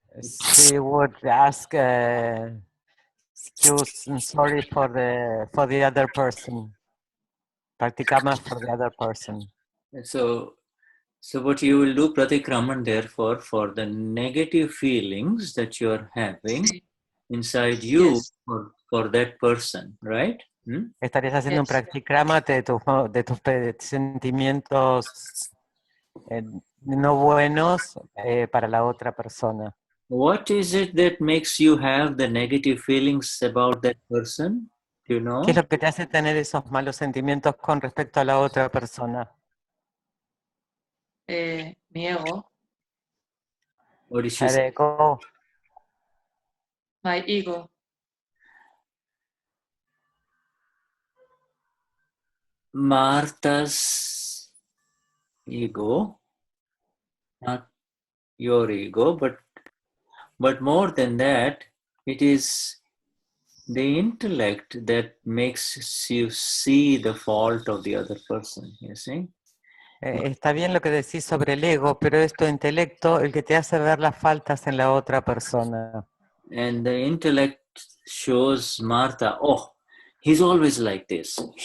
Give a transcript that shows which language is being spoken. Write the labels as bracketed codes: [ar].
[en] She would ask excuse and sorry for the other person. Practicama for the other person. So what you will do pratikraman, therefore, for the negative feelings that you are having inside you, Yes. for that person, right? [es] Estarías haciendo un practicrama de tus sentimientos no buenos para la otra persona. [en] What is it that makes you have the negative feelings about that person? Do you know? [es] ¿Qué es lo que te hace tener esos malos sentimientos con respecto a la otra persona? Mi ego, [en] What did she say? Her ego. my ego. Martha's ego, not your ego, but more than that, it is the intellect that makes you see the fault of the other person, you see? [es] Está bien lo que decís sobre el ego, pero es tu intelecto el que te hace ver las faltas en la otra persona. [en] And the intellect shows Martha, oh, he's always like this.